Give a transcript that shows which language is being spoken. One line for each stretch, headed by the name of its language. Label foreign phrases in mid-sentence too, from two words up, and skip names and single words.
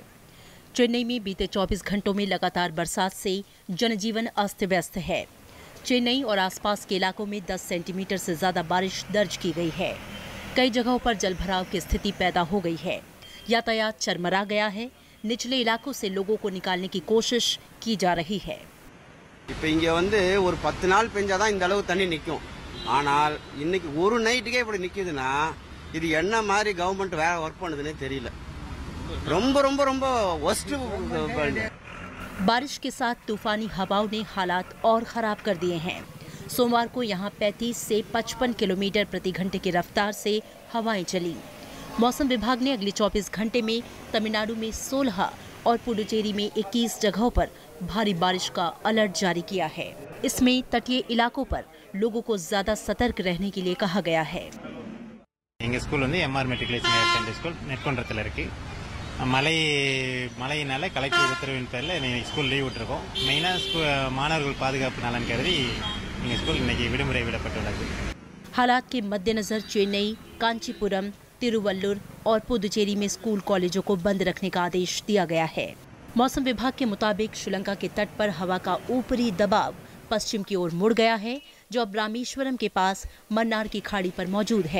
Hindi: चेन्नई में बीते 24 घंटों में लगातार बरसात से जनजीवन अस्त व्यस्त है। चेन्नई और आसपास के इलाकों में 10 सेंटीमीटर से ज्यादा बारिश दर्ज की गई है। कई जगहों पर जलभराव की स्थिति पैदा हो गई है। यातायात चरमरा गया है। निचले इलाकों से लोगों को निकालने की कोशिश की जा रही है।
Tamil: இப்போ இங்க வந்து ஒரு 10 நாள் பெஞ்சாதான் இந்த அளவு தண்ணி நிக்கும். ஆனால் இன்னைக்கு ஒரு நைட்டுக்கே இப்படி நிக்குதுன்னா இது என்ன மாதிரி கவர்மெண்ட் வேற வர்க் பண்ணுதுன்னே தெரியல. ரொம்ப ரொம்ப ரொம்ப worst.
Hindi: बारिश के साथ तूफानी हवाओं ने हालात और खराब कर दिए हैं। सोमवार को यहां 35 से 55 किलोमीटर प्रति घंटे की रफ्तार से हवाएं चली। मौसम विभाग ने अगले 24 घंटे में तमिलनाडु में 16 और पुडुचेरी में 21 जगहों पर भारी बारिश का अलर्ट जारी किया है। इसमें तटीय इलाकों पर लोगों को ज्यादा सतर्क रहने के लिए कहा गया है।
Tamil: எங்கள் ஸ்கூல் வந்து எம்ஆர் மெட்ரிகுலேஷன் ஹையர் செகண்டரி ஸ்கூல் நெற்கொன்றத்தில் இருக்குது. மழையினால கலெக்டர் உத்தரவின் பேரில் இன்னைக்கு
English: school leave
Tamil: விட்டுருக்கோம். மெயினாக மாணவர்கள் பாதுகாப்பு நலன் கருதி எங்கள் ஸ்கூல் இன்னைக்கு விடுமுறை விடப்பட்டுள்ளது.
Hindi: हालात के मद्देनजर चेन्नई, कांचीपुरम, तिरुवल्लुर और पुदुचेरी में स्कूल कॉलेजों को बंद रखने का आदेश दिया गया है। मौसम विभाग के मुताबिक श्रीलंका के तट पर हवा का ऊपरी दबाव पश्चिम की ओर मुड़ गया है, जो अब रामेश्वरम के पास मन्नार की खाड़ी पर मौजूद है।